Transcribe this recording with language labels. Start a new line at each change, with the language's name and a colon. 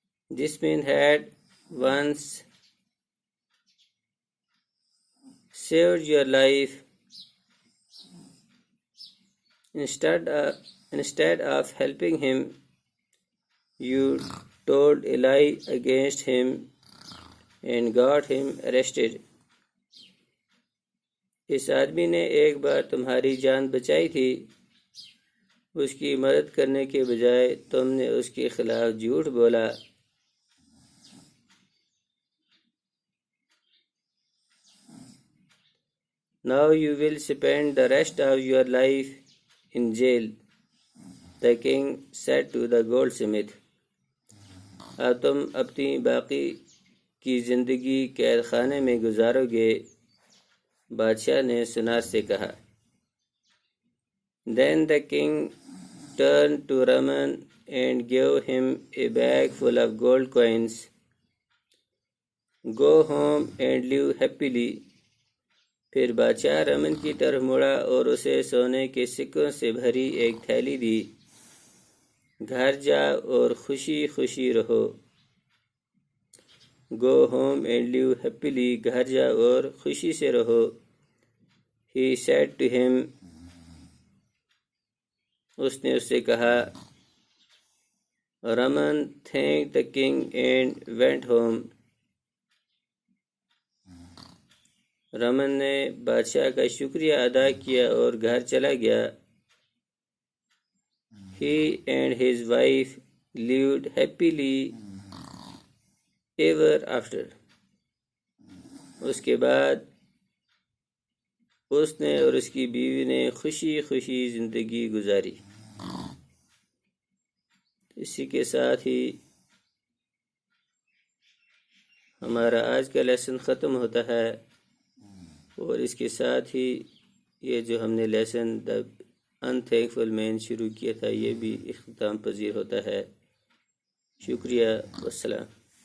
English: This man had once saved your life. Instead of helping him, you told a lie against him and got him arrested.
Urdu: اس آدمی نے ایک بار تمہاری جان بچائی تھی. اس کی مدد کرنے کے بجائے تم نے اس کے خلاف جھوٹ بولا.
English: Now you will spend the rest of your life in jail, the king said to the goldsmith.
Urdu: اب تم اپنی باقی کی زندگی قید خانے میں گزارو گے، بادشاہ نے سنار سے کہا.
English: Then the king turned to Raman and gave him a bag full of gold coins. Go home and live happily.
Urdu: پھر بادشاہ رمن کی طرف مڑا اور اسے سونے کے سکوں سے بھری ایک تھیلی دی. گھر جا اور خوشی خوشی رہو.
English: Go home and live happily.
Urdu: گھر جا اور خوشی سے رہو.
English: He said to him.
Urdu: اس نے اس سے کہا.
English: Raman thanked the king and went home.
Urdu: Raman نے بادشاہ کا شکریہ ادا کیا اور گھر چلا گیا.
English: He and his wife lived happily ever after.
Urdu: اس کے بعد اس نے اور اس کی بیوی نے خوشی خوشی زندگی گزاری. اسی کے ساتھ ہی ہمارا آج کا لیسن ختم ہوتا ہے، اور اس کے ساتھ ہی یہ جو ہم نے لیسن دا انتھینکفل مین شروع کیا تھا یہ بھی اختتام پذیر ہوتا ہے. شکریہ، والسلام.